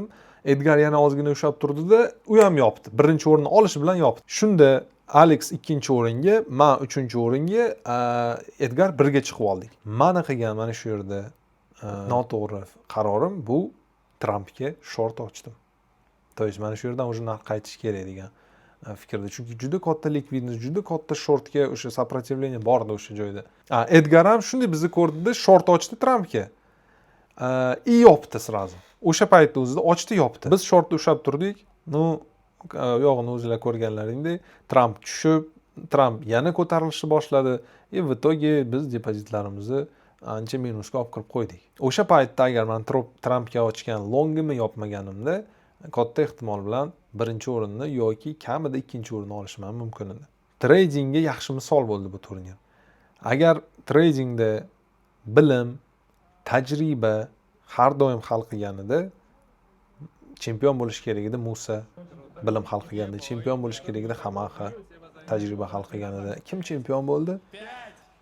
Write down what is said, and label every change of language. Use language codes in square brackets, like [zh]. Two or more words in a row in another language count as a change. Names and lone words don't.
[uz] Edgar yana ozgina ushlab turdi-da, u ham yopdi. Birinchi o'rinni olishi bilan yopdi. Shunda Alex ikkinchi o'ringa, men uchinchi o'ringa, Edgar birga chiqib oldik. Meni qilgan mana shu yerda noto'g'ri qarorim bu Trumpga short ochdim. [ru] То есть [uz] mana shu yerdan уже narx qaytish kerak degan fikrda. Chunki juda katta likvidnost, juda katta shortga o'sha сопротивление bor edi o'sha joyda. Edgar ham shunday bizni ko'rdida short ochdi Trumpga. И yopdi sразу. O'sha paytda o'zida ochdi, yopdi. Biz shortda ushlab turdik. Ну, yog'ini o'zinglar ko'rganlaringdek, Trump tushib, Trump yana ko'tarilishni boshladi. [ru] В итоге [uz] biz depozitlarimizni ancha minusga olib kirib qo'ydik. O'sha paytda agar men Trumpga ochgan longimni yopmaganimda, katta ehtimol bilan birinchi o'rinni yoki kamida ikkinchi o'rinni olishim mumkin edi. Tradingga yaxshi misol bo'ldi bu turnir. Agar tradingda bilim, tajriba har doim hal qilganida chempion bo'lish kerak edi Musa, bilim hal qilganda chempion bo'lish kerak edi Hamaha, tajriba hal qilganida kim chempion bo'ldi?